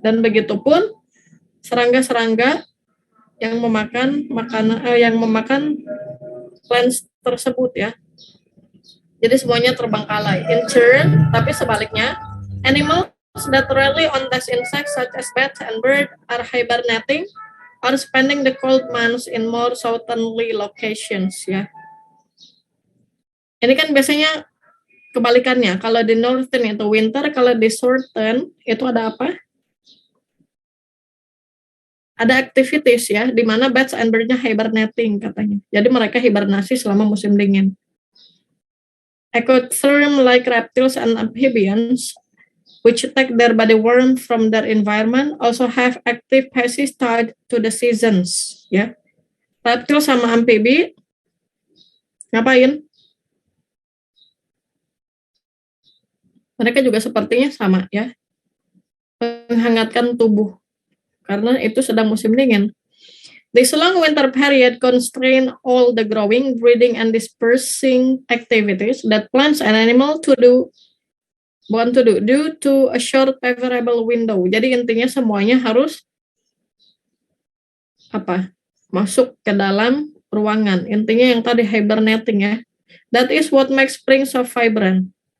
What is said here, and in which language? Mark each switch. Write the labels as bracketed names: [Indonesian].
[Indonesian] Dan begitupun serangga-serangga yang memakan plants tersebut, ya. Jadi semuanya terbengkalai. [English] In turn, [Indonesian] tapi sebaliknya, [English] Animals that rely on these insects such as bats and birds are hibernating or spending the cold months in more southerly locations ya. [Indonesian] Ini kan biasanya kebalikannya. Kalau di northern itu winter, kalau di southern itu ada apa? Ada activities ya, di mana [English] bats and birds- [Indonesian] nya hibernating katanya. Jadi mereka hibernasi selama musim dingin. [English] Ectotherm like reptiles and amphibians, which take their body warmth from their environment, also have active phases tied to the seasons. [Indonesian] Ya, reptil sama amfibi ngapain? Mereka juga sepertinya sama ya, menghangatkan tubuh. Karena itu sedang musim dingin. [English] This long winter period constrain all the growing, breeding, and dispersing activities that plants and animals want to do due to a short favorable window. [Indonesian] Jadi intinya semuanya harus masuk ke dalam ruangan. Intinya yang tadi hibernating ya. [English] That is what makes spring so vibrant.